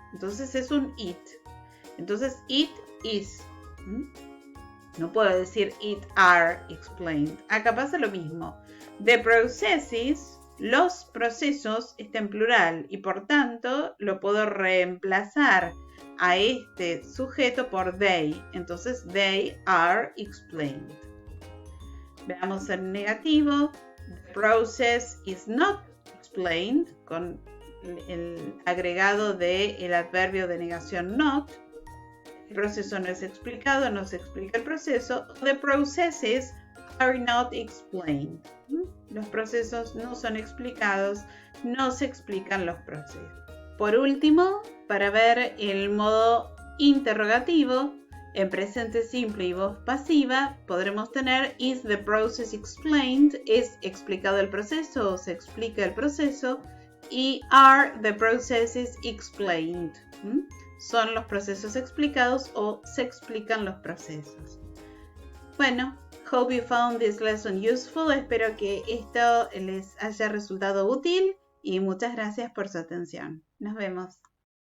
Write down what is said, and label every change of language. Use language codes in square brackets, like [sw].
[es] Entonces es un it. Entonces, [en] it is. [es] No puedo decir [en] it are explained. [es] Acá pasa lo mismo. [en] The processes, [es] los procesos, está en plural y por tanto lo puedo reemplazar a este sujeto por they. Entonces, [en] they are explained. [es] Veamos el negativo. [en] The process is not explained, [es] con el agregado del adverbio de negación not. El proceso no es explicado, no se explica el proceso. [en] The processes are not explained. [es] Los procesos no son explicados, no se explican los procesos. Por último, para ver el modo interrogativo, en presente simple y voz pasiva, podremos tener [en] is the process explained, [es] es explicado el proceso o se explica el proceso, y [en] are the processes explained. [es] Son los procesos explicados o se explican los procesos. Bueno, [en] hope you found this lesson useful. [es] Espero que esto les haya resultado útil y muchas gracias por su atención. Nos vemos.